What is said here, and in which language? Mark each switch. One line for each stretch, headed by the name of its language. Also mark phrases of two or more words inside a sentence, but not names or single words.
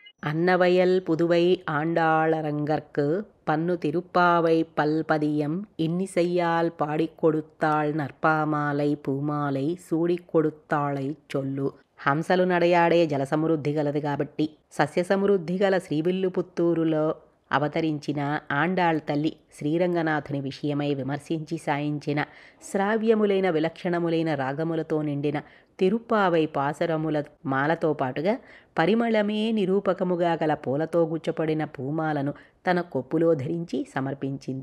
Tamil: அன்னவயல் புதுவை ஆண்டாளரங்கற்கு பன்னு திருப்பாவை பல்பதியம் இன்னிசையால் பாடிக் கொடுத்தாள் நற்பாமாலை பூமாலை சூடிக் கொடுத்தாளை சொல்லு.
Telugu: హంసలు నడయాడే జలసమృద్ధి గలది కాబట్టి సస్యసమృద్ధి గల శ్రీవిల్లుపుత్తూరులో అవతరించిన ఆండాళ్ తల్లి శ్రీరంగనాథుని విషయమై విమర్శించి సాయించిన శ్రావ్యములైన విలక్షణములైన రాగములతో నిండిన తిరుప్పావై పాసరముల మాలతో పాటుగా పరిమళమే నిరూపకముగా గల పూలతో గుచ్చపడిన పూమాలను తన కొప్పులో ధరించి సమర్పించింది.